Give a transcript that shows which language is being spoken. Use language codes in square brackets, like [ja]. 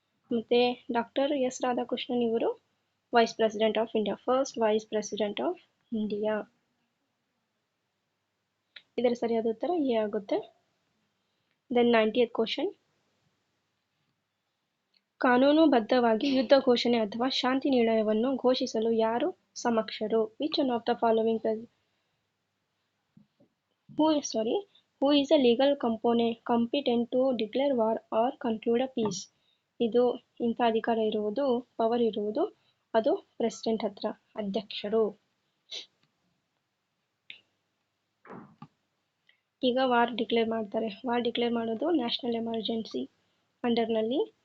[kn] ಮತ್ತು doctor S Radhakrishnan ಇವರು vice president of India, first vice president of India. ಇದರ ಸರಿಯಾದ ಉತ್ತರ ಎ ಆಗುತ್ತೆ. ದೆನ್ 90th ಕ್ವಶನ್, ಕಾನೂನುಬದ್ಧವಾಗಿ ಯುದ್ಧ ಘೋಷಣೆ ಅಥವಾ ಶಾಂತಿ ನಿರ್ಣಯವನ್ನು ಘೋಷಿಸಲು ಯಾರು ಸಮಕ್ಷರು? [en] Which one of the following who is a legal competent to declare war or conclude a peace? [kn] ಇದು ಇಂಥ ಅಧಿಕಾರ ಇರುವುದು, ಪವರ್ ಇರುವುದು ಅದು ಪ್ರೆಸಿಡೆಂಟ್ ಹತ್ರ, ಅಧ್ಯಕ್ಷರು. ಈಗ ವಾರ್ ಡಿಕ್ಲೇರ್ ಮಾಡ್ತಾರೆ. ವಾರ್ ಡಿಕ್ಲೇರ್ ಮಾಡೋದು ನ್ಯಾಷನಲ್ ಎಮರ್ಜೆನ್ಸಿ ಅಂಡರ್ನಲ್ಲಿ.